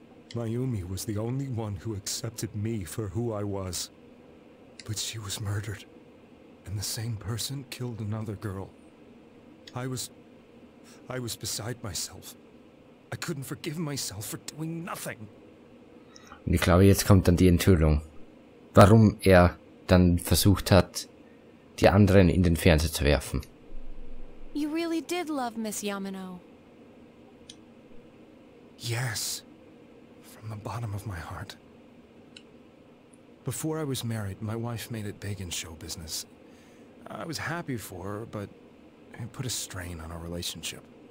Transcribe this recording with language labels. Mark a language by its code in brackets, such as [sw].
[en] Mayumi was the only one who accepted me for who I was. But she was murdered, and the same person killed another girl. I was beside myself. I couldn't forgive myself for doing nothing. [de] Und ich glaube, jetzt kommt dann die Enthüllung. Warum er dann versucht hat, die anderen in den Fernseher zu werfen. [en] You really did love Miss Yamano. Yes, from the bottom of my heart. Before I was married, my wife made it big in show business. I was happy for her, but it put a strain on our relationship.